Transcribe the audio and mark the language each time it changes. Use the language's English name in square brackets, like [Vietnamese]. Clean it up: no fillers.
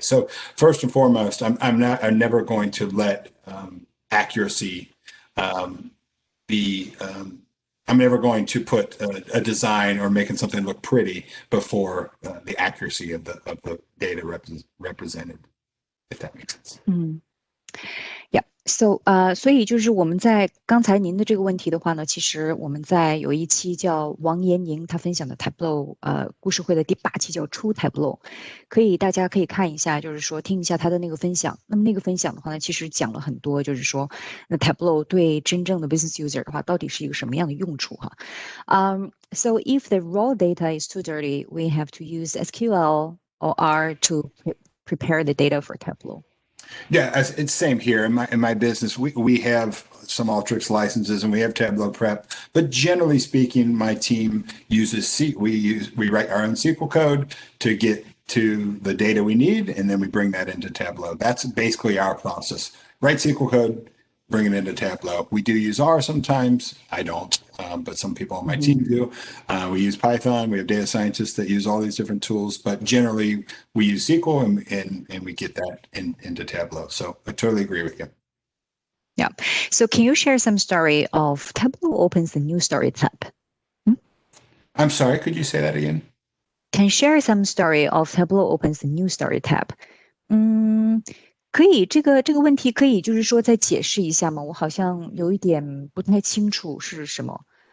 [English] So first and foremost, I'm never going to let accuracy be, I'm never going to put a design or making something look pretty before the accuracy of the data represented, if that makes sense. Mm. Yeah. [Chinese] 所以就是我们在刚才您的这个问题的话呢，其实我们在有一期叫王延宁他分享的 Tableau 故事会的第8期叫出 Tableau，大家可以看一下，就是说听一下他的那个分享。那么那个分享的话呢，其实讲了很多，就是说那 Tableau 对真正的 business user 的话，到底是一个什么样的用处哈？ [English] So if the raw data is too dirty, we have to use SQL or R to prepare the data for Tableau. Yeah, it's same here in my business. We have some Alteryx licenses and we have Tableau prep, but generally speaking, my team uses we write our own SQL code to get to the data we need, and then we bring that into Tableau. That's basically our process. Write SQL code, bring it into Tableau. We do use R sometimes. I don't, but some people on my team do. We use Python. We have data scientists that use all these different tools, but generally we use SQL and we get that into Tableau. So I totally agree with you. Yeah. So can you share some story of Tableau opens the new story tab? I'm sorry, could you say that again? Can share some story of Tableau opens the new story tab. [Chinese] 可以，这个问题可以就是说再解释一下吗？我好像有一点不太清楚是什么。